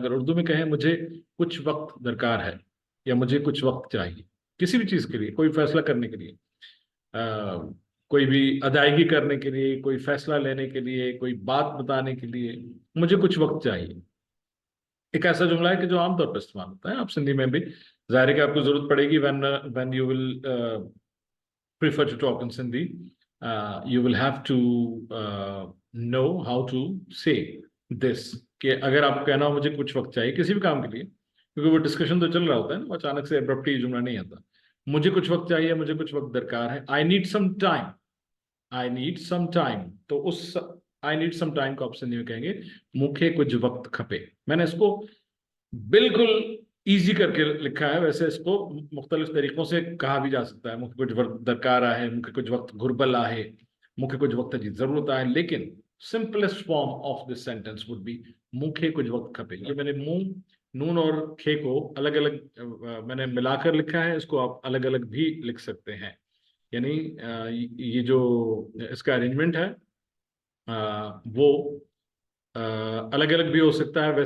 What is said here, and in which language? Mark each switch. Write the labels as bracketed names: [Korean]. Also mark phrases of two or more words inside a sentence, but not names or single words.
[Urdu] اگر اردو میں کہیں مجھے کچھ وقت درکار ہے یا مجھے کچھ وقت چاہیے کسی بھی چیز کے لیے، کوئی فیصلہ کرنے کے لیے، کوئی بھی ادائیگی کرنے کے لیے، کوئی فیصلہ لینے کے لیے، کوئی بات بتانے کے لیے، مجھے کچھ وقت چاہیے، ایک ایسا جملہ ہے کہ جو عام طور پر استعمال ہوتا ہے. آپ سندھی میں بھی ظاہر ہے کہ آپ کو ضرورت پڑے گی [English] when you will prefer to talk in Sindhi, you will have to know how to say this, [Urdu] کہ اگر آپ کہنا ہو مجھے کچھ وقت چاہیے کسی بھی کام کے لیے، کیونکہ وہ ڈسکشن تو چل رہا ہوتا ہے نا، اچانک سے ابرپٹلی جملہ نہیں آتا. مجھے کچھ وقت چاہیے، مجھے کچھ وقت درکار ہے, [English] I need some time, I need some time. [Urdu] تو اس [English] I need some time [Urdu] کو آپ سندھی میں کہیں گے [Sindhi] मुखे कुछ वक्त खपे। [Urdu] میں نے اس کو بالکل ایزی کر کے لکھا ہے، ویسے اس کو مختلف طریقوں سے کہا بھی جا سکتا ہے. [Sindhi] मुखे कुछ वक्त दरकार आहे, मुखे कुछ वक्त घुरबल आहे, मुखे कुछ वक्त जी जरूरत है, लेकिन [English] simplest form of this sentence would be [Sindhi] मुखे कुछ वक्त खपे। [Urdu] یہ میں نے منہ، نون اور خے کو الگ الگ میں نے ملا کر لکھا ہے، اس کو آپ الگ الگ بھی لکھ سکتے ہیں. یعنی یہ جو اس کا ارینجمنٹ ہے وہ الگ الگ بھی ہو سکتا ہے.